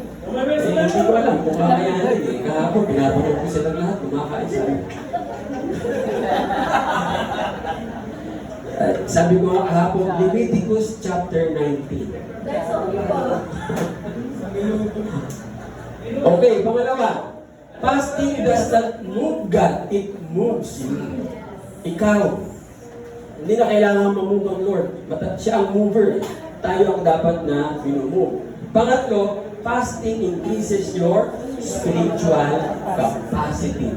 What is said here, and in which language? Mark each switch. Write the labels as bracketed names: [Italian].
[Filipino] Hindi ko alam kung kakayanin eh. Kahapon, pinapanood ko silang lahat, kumakain sa sabi ko nga kahapon, Leviticus chapter 19. Okay, pangalawa. [English] Fasting does not move God, it moves you. [Filipino] Ikaw. Hindi na kailangan mamove ang Lord. Siya ang mover. Tayo ang dapat na minumove. Pangatlo, [English] fasting increases your spiritual capacity.